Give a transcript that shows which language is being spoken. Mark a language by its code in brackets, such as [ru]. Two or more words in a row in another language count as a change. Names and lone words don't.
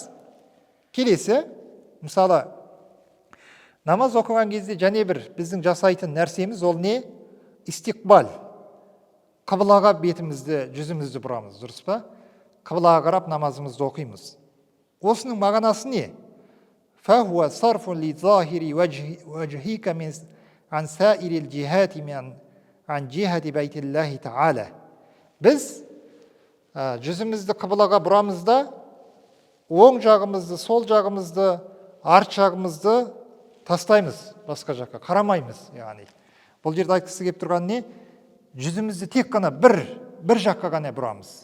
[kk] Келесі, мысалы, намаз оқыған кезде және бір біздің жасайтын нәрсеміз ол не? Истиқбал. Қыблаға бетімізді, жүзімізді бұрамыз, дұрыс па? Қыблаға қарап намазымызды оқимыз. Осының мағынасы не? [ar] فهو صرف لظاهر وجهك عن سائر الجهات عن جهة بيت الله تعالى. [kk] Біз жүзімізді қыблаға бұрамыз да, оң жағымызды, сол жағымызды, арт жағымызды тастаймыз басқа жаққа, қарамаймыз. Яғни бұл жерде айтқысы келіп тұрған не? Жүзімізді тек қана бір жаққа ғана бұрамыз.